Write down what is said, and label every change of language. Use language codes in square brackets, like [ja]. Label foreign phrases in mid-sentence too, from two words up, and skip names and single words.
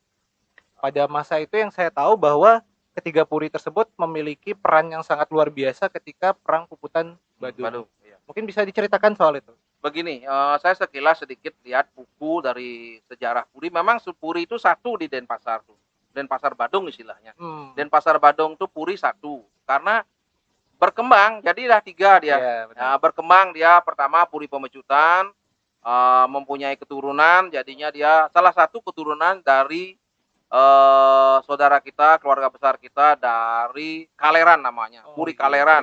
[id] Pada masa itu yang saya tahu bahwa ketiga puri tersebut memiliki peran yang sangat luar biasa ketika Perang Puputan Badung. Iya. Mungkin bisa diceritakan soal itu. Begini, saya sekilas sedikit lihat buku dari sejarah Puri. Memang Puri itu satu di Denpasar tuh. Denpasar Badung istilahnya. Denpasar Badung tuh Puri satu. Karena berkembang, jadilah 3 dia. Ya, berkembang dia pertama Puri Pemecutan, mempunyai keturunan, jadinya dia salah satu keturunan dari saudara kita, keluarga besar kita dari Kaleran namanya, Puri Kaleran.